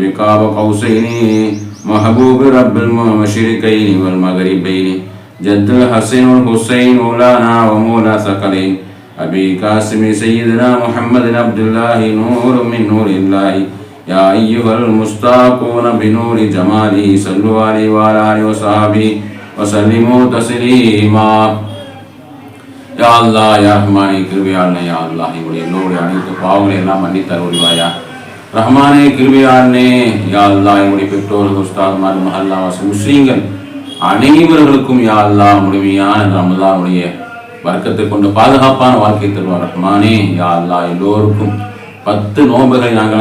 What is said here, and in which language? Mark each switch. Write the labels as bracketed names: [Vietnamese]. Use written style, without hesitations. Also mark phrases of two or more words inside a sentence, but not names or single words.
[Arabic] قاب قوسين محبوب رب المشرقين والمغربين جد الحسن والحسين مولانا ومولى ثقلين أبي قاسم سيدنا محمد عبد الله نور من نور الله يا أيها المشتاقون بنور جماله صلوا عليه وعلى آله وصحبه وسلموا تسليما [Tamil] யா அல்லாஹ் யா ரஹ்மானே கிருபையாளனே யா அல்லாஹ் எங்களுடைய எல்லோருடைய அனைத்து பாவங்களை எல்லாம் மன்னித்து அருள்வாயா ரஹ்மானே கிருபையாளனே யா அல்லாஹ் எங்களுடைய பெற்றோர்கள் உஸ்தாத்மார் மஹல்லாவாசி முஸ்லீம்கள் அனைவர்களுக்கும் யா அல்லாஹ் முழுமையான ரமலானுடைய வர்க்கத்தை கொண்டு பாதுகாப்பான வாழ்க்கை தருவார் ரஹ்மானே யா அல்லாஹ் எல்லோருக்கும் 10 நோன்புகளை நாங்கள்